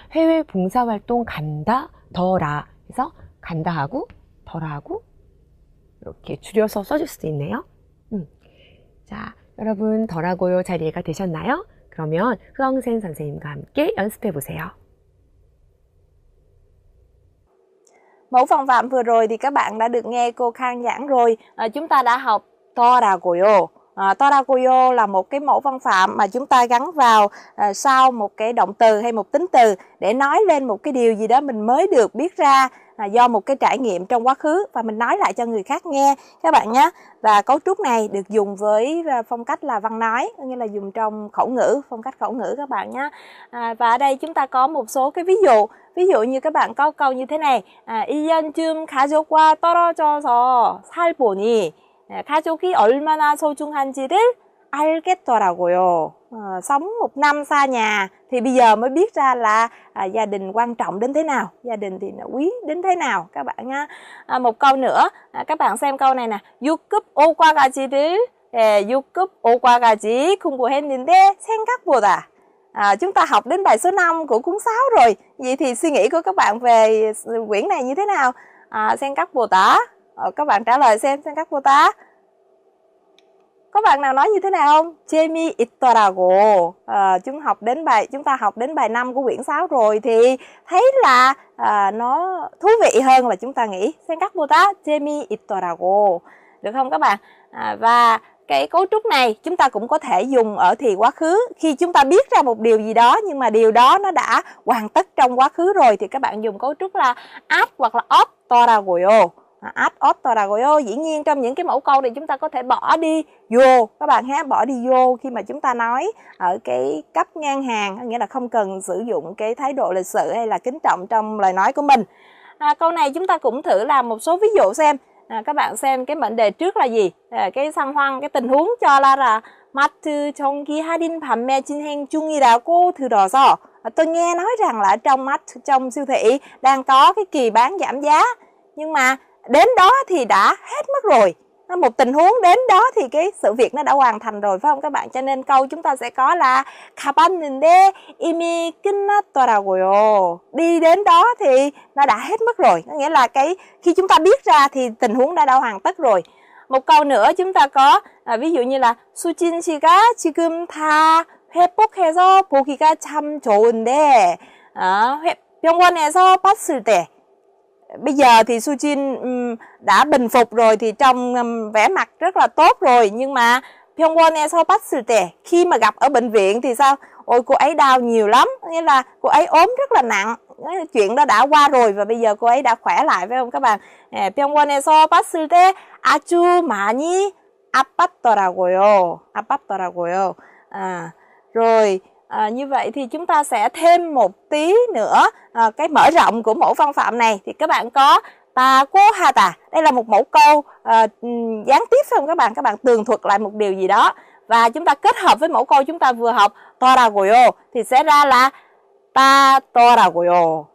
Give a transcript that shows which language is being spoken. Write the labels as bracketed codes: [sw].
[ko] 해외 봉사활동 간다 더라. 그래서 간다 하고 더라 하고 이렇게 줄여서 써줄 수도 있네요. 자, 여러분 더라고요 잘 이해가 되셨나요? 그러면 흐엉센 선생님과 함께 연습해 보세요. [vi] Mẫu phần phạm vừa rồi thì các bạn đã được nghe cô Khang giảng rồi. Chúng ta đã học toragoyo. Toragoyo là một cái mẫu văn phạm mà chúng ta gắn vào sau một cái động từ hay một tính từ để nói lên một cái điều gì đó mình mới được biết ra do một cái trải nghiệm trong quá khứ và mình nói lại cho người khác nghe các bạn nhé. Và cấu trúc này được dùng với phong cách là văn nói, nghĩa là dùng trong khẩu ngữ, phong cách khẩu ngữ các bạn nhé. Và ở đây chúng ta có một số cái ví dụ như các bạn có câu như thế này. [ko] 1년쯤 가족과 떨어져서 살보니 가족이 얼마나 소중한지를 알겠더라고요. [vi] Sống một năm xa nhà thì bây giờ mới biết ra là gia đình quan trọng đến thế nào, gia đình thì quý đến thế nào các bạn nha. Một câu nữa, các bạn xem câu này nè. [ko] 6급 5과까지 공부했는데 생각보다. [vi] Chúng ta học đến bài số 5 của cuốn 6 rồi. Vậy thì suy nghĩ của các bạn về quyển này như thế nào? [ko] 생각보다. [vi] Các bạn trả lời xem [ko] 생각보다. [vi] Có bạn nào nói như thế nào không? [ko] 재미있더라고. [vi] Chúng ta học đến bài 5 của quyển 6 rồi thì thấy là nó thú vị hơn là chúng ta nghĩ. [ko] 생각보다 재미있더라고. [vi] Được không các bạn? Và cái cấu trúc này chúng ta cũng có thể dùng ở thì quá khứ. Khi chúng ta biết ra một điều gì đó nhưng mà điều đó nó đã hoàn tất trong quá khứ rồi thì các bạn dùng cấu trúc là at hoặc là [ko] 없더라고요. 없더라고요. [vi] Dĩ nhiên trong những cái mẫu câu này chúng ta có thể bỏ đi vô các bạn ha, bỏ đi vô khi mà chúng ta nói ở cái cấp ngang hàng, nghĩa là không cần sử dụng cái thái độ lịch sự hay là kính trọng trong lời nói của mình. Câu này chúng ta cũng thử làm một số ví dụ xem. Các bạn xem cái mệnh đề trước là gì? Cái 상황, cái tình huống cho là [ko] 마트 전기 할인 판매 진행 중이라고 들어서 [vi] tôi nghe nói rằng là ở trong ma트, trong siêu thị đang có cái kỳ bán giảm giá, nhưng mà đến đó thì đã hết mất rồi. Một tình huống đến đó thì cái sự việc nó đã hoàn thành rồi, phải không các bạn? Cho nên câu chúng ta sẽ có là [ko] 가봤는데 이미 끝났더라고요. [vi] Đi đến đó thì nó đã hết mất rồi. Có nghĩa là khi chúng ta biết ra thì tình huống đã hoàn tất rồi. Một câu nữa chúng ta có ví dụ như là [ko] 수진 씨가 지금 다 회복해서 보기가 참 좋은데 병원에서 봤을 때. [vi] Bây giờ thì Sujin đã bình phục rồi thì trông vẻ mặt rất là tốt rồi, nhưng mà [ko] 병원에서 봤을 때, [vi] khi mà gặp ở bệnh viện thì sao? Ôi cô ấy đau nhiều lắm, nghĩa là cô ấy ốm rất là nặng. Chuyện đó đã qua rồi và bây giờ cô ấy đã khỏe lại, phải không các bạn? [ko] 병원에서 봤을 때 아주 많이 아팠더라고요. 아팠더라고요. [vi] Rồi như vậy thì chúng ta sẽ thêm một tí nữa cái mở rộng của mẫu văn phạm này. Thì các bạn có 다고하다. Đây là một mẫu câu gián tiếp, phải không các bạn? Các bạn tường thuật lại một điều gì đó và chúng ta kết hợp với mẫu câu chúng ta vừa học 더라고요 thì sẽ ra là 따더라고요.